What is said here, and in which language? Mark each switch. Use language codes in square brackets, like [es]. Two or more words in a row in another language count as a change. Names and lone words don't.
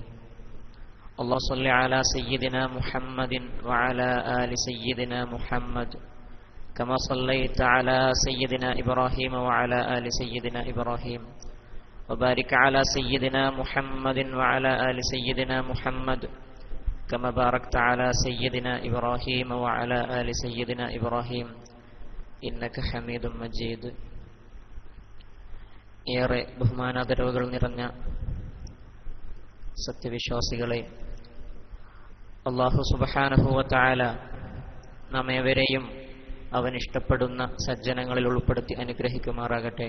[ar] اللهم صل على سيدنا محمد وعلى آل سيدنا محمد كما صليت على سيدنا إبراهيم وعلى آل سيدنا إبراهيم، وبارك على سيدنا محمد وعلى آل سيدنا محمد كما باركت على سيدنا إبراهيم وعلى آل سيدنا إبراهيم إنك حميد مجيد. [ml] ഏറെ ബഹുമാനാദരവുകൾ നിറഞ്ഞ സത്യവിശ്വാസികളെ, അല്ലാഹു [ar] سبحانه وتعالى [ml] നമ്മേവരെയും അവൻ ഇഷ്ടപ്പെടുന്ന സജ്ജനങ്ങളിൽ ഉൾപ്പെടുത്തി അനുഗ്രഹിക്കുമാറാകട്ടെ.